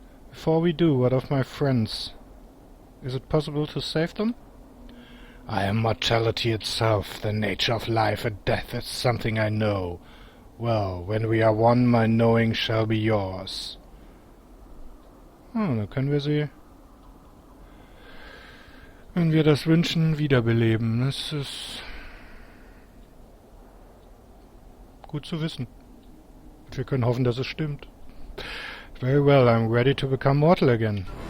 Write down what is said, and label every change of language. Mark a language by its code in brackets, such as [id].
[en] Before we do, what of my friends? Is it possible to save them? I am mortality itself. The nature of life and death is something I know. Well, when we are one, my knowing shall be yours. [de] Da können wir sie, wenn wir das wünschen, wiederbeleben. Das ist gut zu wissen. Wir können hoffen, dass es stimmt. [en] Very well, I'm ready to become mortal again.